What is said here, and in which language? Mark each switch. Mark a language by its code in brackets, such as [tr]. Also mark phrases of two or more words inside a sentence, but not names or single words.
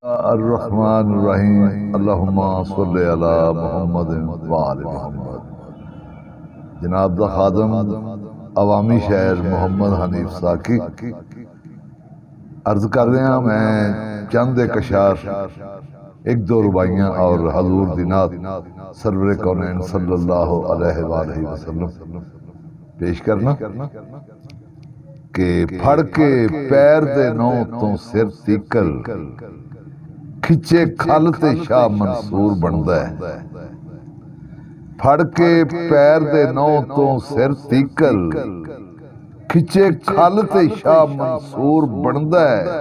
[ar] الرحمن الرحيم اللهم صل على محمد وآل محمد. [pa] جناب دا خادم عوامی شہر محمد حنیف ساقی عرض کر رہیا. میں چند اک اشعار اک دو رباعیاں اور حضور دی نعت سرورِ کونین [ar] صلى الله عليه وسلم [pa] پیش کرنا کہ پھڑ کے پیر دے نونہہ توں سر تیکر کھچے کھل تے شاہ منصور بندا اے. پھڑ کے پیر دے نونہہ توں سر تیکر کھچے کھل تے شاہ منصور بندا اے.